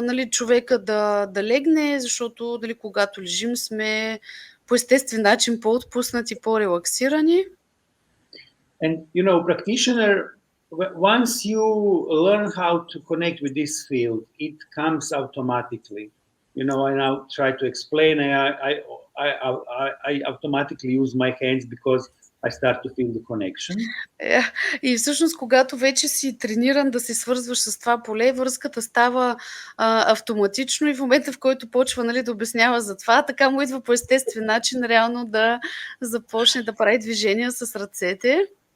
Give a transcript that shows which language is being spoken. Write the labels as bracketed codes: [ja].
[bg] Човека да легне, защото когато лежим сме по естествен начин по-отпуснати, по-релаксирани. [en] And practitioner, once you learn how to connect with this field, it comes automatically. And I'll try to explain. I automatically use my hands because I start to feel the connection. [bg] И всъщност, когато вече си трениран да се свързваш с това поле, връзката става автоматично и в момента, в който почва да обяснява за това, така му идва по естествен начин реално да започне да прави движения с ръцете.